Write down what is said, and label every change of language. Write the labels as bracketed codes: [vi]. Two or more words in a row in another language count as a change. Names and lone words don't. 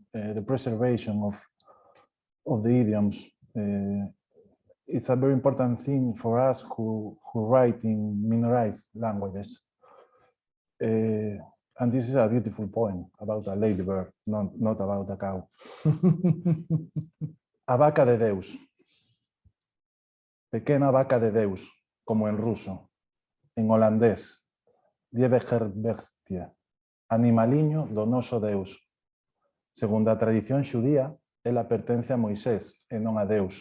[en] The preservation of the idioms. It's a very important thing for us who write in minoritised languages. And this is a beautiful poem about a ladybird, not about a cow. [gl] A vaca de Deus. Pequena vaca de Deus, como en ruso. En holandés, [nl] Lieve Gerbestie. [gl] Animaliño do noso Deus. Segundo a tradición xudía, ela pertence a Moisés e non a Deus.